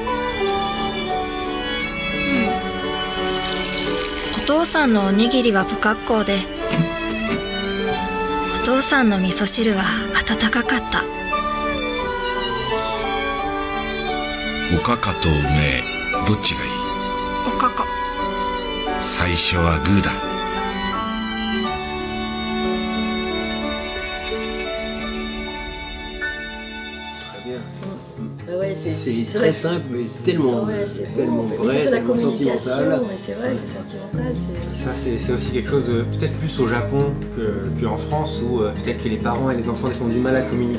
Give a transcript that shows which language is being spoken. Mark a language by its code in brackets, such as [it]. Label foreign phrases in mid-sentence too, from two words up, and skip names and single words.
[ja] お父さんのおにぎりは不格好で、お父さんの味噌汁は温かかった。おかかと梅、どっちがいい？おかか。最初はグーだ。 [fr] C'est très simple, mais tellement vrai, tellement sentimental. C'est vrai, c'est sentimental. Ça, c'est aussi quelque chose peut-être plus au Japon qu'en France, où peut-être que les parents et les enfants ils font du mal à communiquer.